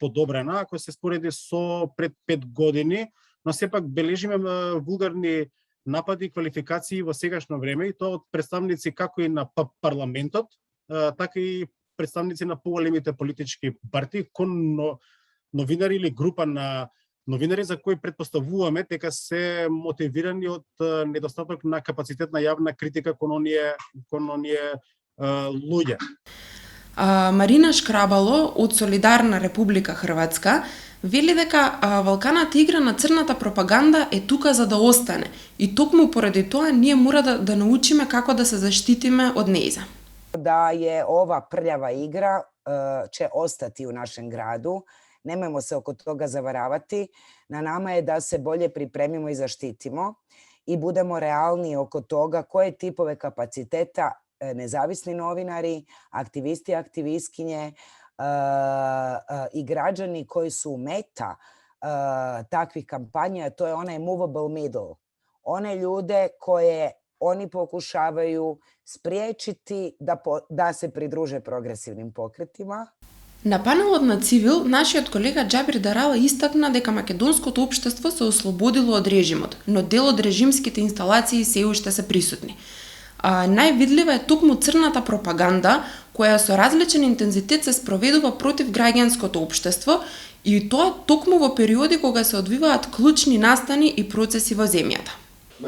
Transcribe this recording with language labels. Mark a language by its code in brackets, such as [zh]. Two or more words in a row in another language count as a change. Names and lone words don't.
[mk] подобрена ако се спореди со пред 5 години, но сепак бележиме вулгарни напади и квалификации во сегашно време и тоа од представници како и на парламентот, така и представници на поголемите политички партии кон новинари или група на новинари за кои претпоставуваме дека се мотивирани од недостаток на капацитет на јавна критика кон оние луѓе. Марина Шкрабало од Солидарна Република Хрватска вели дека валканата игра на црната пропаганда е тука за да остане и токму поради тоа ние мора да научиме како да се заштитиме од нејза. [hr] Да je ova prljava igra će ostati u našem gradu. Nemojmo se oko toga zavaravati. Na nama je da se bolje pripremimo i zaštitimo i budemo realni oko toga koje tipove kapaciteta nezavisni novinari, aktivisti, aktivistkinje i građani koji su meta takvih kampanja, to je onaj [en] movable middle. [hr] One ljude koje oni pokušavaju spriječiti da se pridruže progresivnim pokretima. [mk] На панелот на Цивил, нашиот колега Џабир Дарала истакна дека македонското општество се ослободило од режимот, но дел од режимските инсталации се уште се присутни. Највидлива е токму црната пропаганда, која со различен интензитет се спроведува против граѓанското општество и тоа токму во периоди кога се одвиваат клучни настани и процеси во земјата.